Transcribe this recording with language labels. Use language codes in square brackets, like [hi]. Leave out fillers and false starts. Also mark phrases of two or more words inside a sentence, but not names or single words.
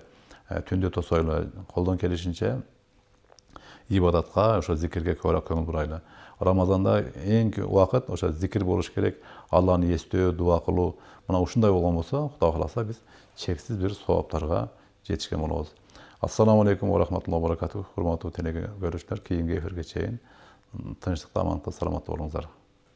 [ky] Түндө тосойлу. Колдон келишинче ибадатка, ошо зикирге көбүрөөк көңүл бурайлы. Рамазанда эң убакыт ошо зикир болуш керек, Алланы эстөө, дуа кылуу. Мына ушундай болгон болсо, Кудай кааласа, биз чексиз бир сооптарга жетишкен болобуз. [ar] السلام عليكم ورحمة الله وبركاته. [ky] Урматтуу телекөрүүчүлөр, кийинки эфирге чейин тынчтыкта, амандыкта, саламатта болуңуздар.